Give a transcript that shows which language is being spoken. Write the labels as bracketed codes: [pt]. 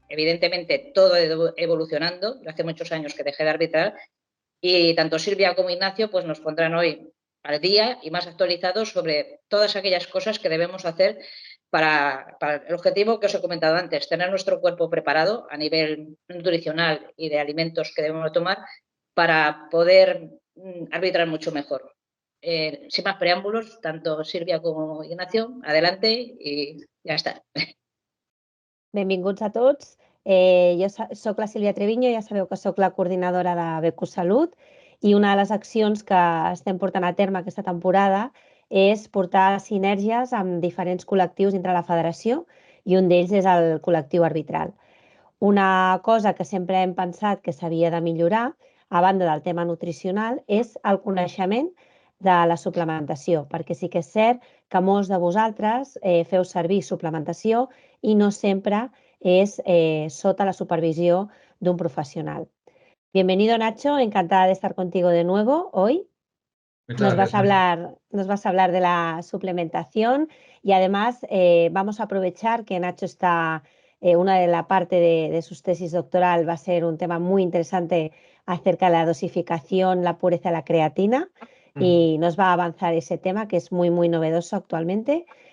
[es] Evidentemente todo ha ido evolucionando, hace muchos años que dejé de arbitrar y tanto Silvia como Ignacio pues nos pondrán hoy al día y más actualizados sobre todas aquellas cosas que debemos hacer para el objetivo que os he comentado antes, tener nuestro cuerpo preparado a nivel nutricional y de alimentos que debemos tomar para poder arbitrar mucho mejor. Sin más preámbulos, tanto Silvia como Ignacio, adelante y [ca] ja està. Benvinguts a tots. Jo soc la Sílvia Treviño, ja sabeu que soc la coordinadora de Becus Salut i una de les accions que estem portant a terme aquesta temporada és portar sinergies amb diferents col·lectius dintre la federació i un d'ells és el col·lectiu arbitral. Una cosa que sempre hem pensat que s'havia de millorar, a banda del tema nutricional, és el coneixement de la suplementació, perquè sí que és cert que molts de vosaltres feu servir suplementació i no sempre és sota la supervisió d'un professional. [es] Bienvenido, Nacho, encantada de estar contigo de nuevo hoy. Nos vas a hablar de la suplementación y además vamos a aprovechar que Nacho está, una de la parte de sus tesis doctoral va a ser un tema muy interesante acerca de la dosificación, la pureza de la creatina y nos va a avanzar ese tema que es muy, muy novedoso actualmente.